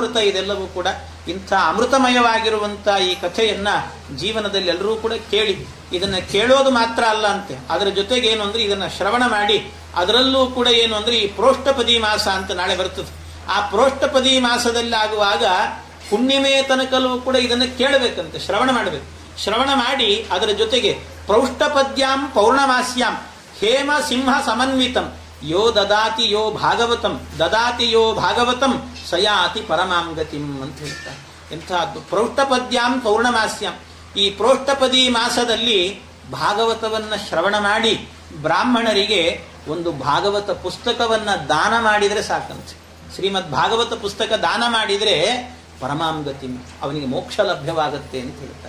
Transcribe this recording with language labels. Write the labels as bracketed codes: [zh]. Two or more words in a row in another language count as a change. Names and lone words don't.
[kn] ಇದೆಲ್ಲವೂ ಕೂಡ ಇಂಥ ಅಮೃತಮಯವಾಗಿರುವಂಥ ಈ ಕಥೆಯನ್ನ ಜೀವನದಲ್ಲಿ ಎಲ್ಲರೂ ಕೂಡ ಕೇಳಿ, ಇದನ್ನ ಕೇಳೋದು ಮಾತ್ರ ಅಲ್ಲ ಅಂತೆ, ಅದರ ಜೊತೆಗೆ ಏನು ಅಂದ್ರೆ ಇದನ್ನ ಶ್ರವಣ ಮಾಡಿ, ಅದರಲ್ಲೂ ಕೂಡ ಏನು ಅಂದ್ರೆ ಈ ಪ್ರೋಷ್ಠಪದಿ ಮಾಸ ಅಂತ ನಾಳೆ ಬರ್ತದೆ. ಆ ಪ್ರೋಷ್ಠಪದಿ ಮಾಸದಲ್ಲಿ ಆಗುವಾಗ ಹುಣ್ಣಿಮೆ ತನಕಲ್ಲೂ ಕೂಡ ಇದನ್ನ ಕೇಳಬೇಕಂತೆ, ಶ್ರವಣ ಮಾಡಬೇಕು. ಶ್ರವಣ ಮಾಡಿ ಅದರ ಜೊತೆಗೆ [sa] ಪ್ರೌಷ್ಠಪದ್ಯಾಂ ಪೌರ್ಣಮಾಸ್ಯಾಂ ಹೇಮ ಸಿಂಹ ಸಮನ್ವಿತಂ ಯೋ ದದಾತಿ ಯೋ ಭಾಗವತಂ ದದಾತಿ ಯೋ ಭಾಗವತಂ ಸಯಾತಿ ಪರಮಾಂಗತಿಂ [kn] ಅಂತ ಹೇಳ್ತಾರೆ. [sa] ಎಂಥದ್ದು ಪ್ರೌಷ್ಠಪದ್ಯಾಂ ಪೌರ್ಣಮಾಸ್ಯಾಂ. [kn] ಈ ಪ್ರೋಷ್ಠಪದಿ ಮಾಸದಲ್ಲಿ ಭಾಗವತವನ್ನ ಶ್ರವಣ ಮಾಡಿ ಬ್ರಾಹ್ಮಣರಿಗೆ ಒಂದು ಭಾಗವತ ಪುಸ್ತಕವನ್ನ ದಾನ ಮಾಡಿದರೆ ಸಾಕಂತೆ. ಶ್ರೀಮದ್ ಭಾಗವತ ಪುಸ್ತಕ ದಾನ ಮಾಡಿದರೆ ಪರಮಾಂಗತಿ, ಅವನಿಗೆ ಮೋಕ್ಷ ಲಭ್ಯವಾಗುತ್ತೆ ಅಂತ ಹೇಳ್ತಾರೆ.